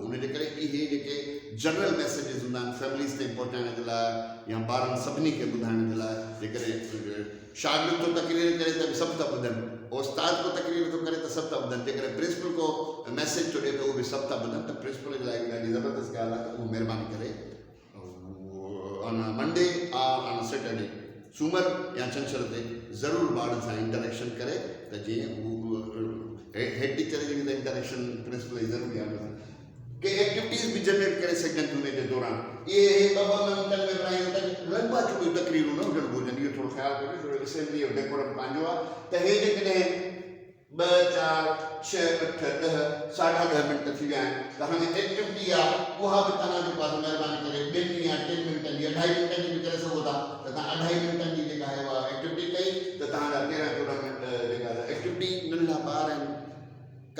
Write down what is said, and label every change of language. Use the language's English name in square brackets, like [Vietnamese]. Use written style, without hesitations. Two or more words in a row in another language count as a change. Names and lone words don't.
[Sindhi] उनजे करे इहे जेके [English] general messages [Sindhi] हूंदा आहिनि फैमिलीज़ ताईं पहुचाइण जे लाइ, या ॿारनि सभिनी खे ॿुधाइण जे लाइ, जेकॾहिं शागिर्द थो तकरीर करे त सभु था ॿुधनि, उस्ताद को तकरीर थो करे त सभु था ॿुधनि, जेकॾहिं प्रिंसिपल को मैसेज थो ॾिए त उहे बि सभु था ॿुधनि। त प्रिंसिपल जे लाइ ॾाढी ज़बरदस्त ॻाल्हि आहे त उहो महिरबानी करे [English] on Monday [Sindhi] और [English] on Saturday, [Sindhi] सूमर या छंछर ते ज़रूरु ॿारनि सां इंटरेक्शन करे, त जीअं [English] head teacher [Sindhi] जी बि इंटरेक्शन प्रिंसिपल जी ज़रूरी आहे। के एक्टिविटीज़ भी जनरेट करे सघनि हुन जे दौरान। ये 2-2 मिंटनि में बनाइनि त लंबा चौड़ी तकरीरूं न हुजणु घुरिजनि, इहो थोरो ख़्यालु कजो, छो जो असेंबली जो डेकोरम पंहिंजो आहे। त हे जेकॾहिं ॿ 4 6 8 10 10.5 मिंट थी विया आहिनि त हाणे एक्टिविटी आहे उहा बि तव्हां जेको आहे महिरबानी करे 2 या 3 मिंटनि जी 2.5 मिंटनि जी बि करे सघो था त तव्हां 2.5 मिंटनि जी जेका आहे उहा एक्टिविटी कई त तव्हांजा 13-14 मिंट जेका एक्टिविटी नंढा ॿार आहिनि का